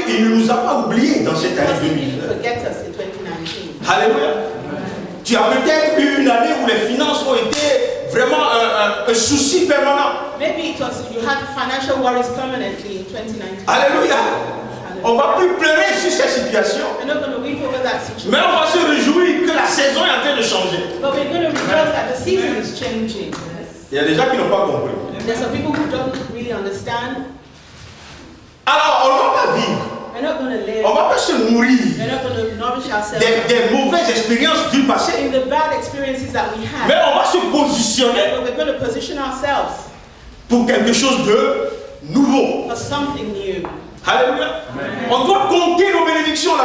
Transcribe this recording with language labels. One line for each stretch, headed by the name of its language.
French: qu'il ne nous a pas oubliés dans cette
English: Because
French: année
English: He didn't
French: 2019.
English: forget us in 2019.
French: Alléluia. Tu as peut-être eu une année où les finances ont été vraiment un souci permanent.
English: Maybe it was you had financial worries permanently in 2019.
French: Alléluia. On ne va plus pleurer sur ces situations.
English: We're not going to weep over that situation.
French: Mais on va se réjouir que la saison est en train de changer.
English: But we're going to rejoice that the season is changing.
French: Il y a des gens qui n'ont pas compris.
English: There's some people who don't really understand.
French: Alors, on ne va pas vivre.
English: We're not going to live.
French: On ne va pas se nourrir
English: We're not going to nourish ourselves
French: des mauvaises expériences du passé.
English: in the bad experiences that we
French: Mais
English: had.
French: on va se positionner
English: But we're going to position ourselves
French: pour quelque chose de nouveau.
English: for something new.
French: Alléluia. On doit compter nos bénédictions, on l'a